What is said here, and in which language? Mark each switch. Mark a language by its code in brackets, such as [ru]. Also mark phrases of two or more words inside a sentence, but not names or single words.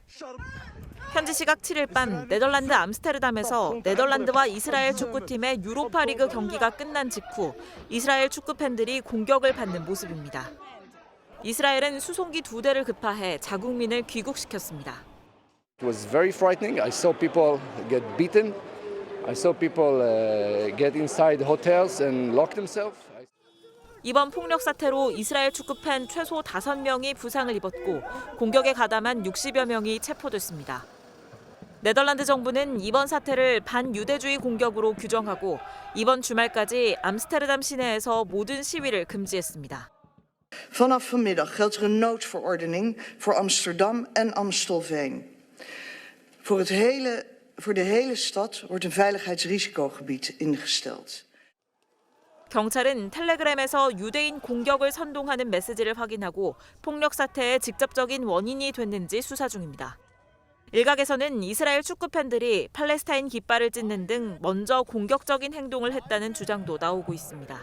[ko] 현지 시각 7일 밤 네덜란드 암스테르담에서 네덜란드와 이스라엘 축구팀의 유로파 리그 경기가 끝난 직후 이스라엘 축구 팬들이 공격을 받는 모습입니다. 이스라엘은 수송기 2대를 급파해 자국민을 귀국시켰습니다. [en] It was very frightening. I saw people get beaten. I saw people get inside hotels and lock themselves. [ko] 이번 폭력 사태로 이스라엘 축구팬 최소 5명이 부상을 입었고 공격에 가담한 60여 명이 체포됐습니다. 네덜란드 정부는 이번 사태를 반유대주의 공격으로 규정하고 이번 주말까지 암스테르담 시내에서 모든 시위를 금지했습니다. [nl] Vanaf vanmiddag geldt er een noodverordening voor Amsterdam en Amstelveen. Voor de hele stad wordt een veiligheidsrisicogebied ingesteld. [ko] 경찰은 텔레그램에서 유대인 공격을 선동하는 메시지를 확인하고 폭력 사태의 직접적인 원인이 됐는지 수사 중입니다. 일각에서는 이스라엘 축구 팬들이 팔레스타인 깃발을 찢는 등 먼저 공격적인 행동을 했다는 주장도 나오고 있습니다.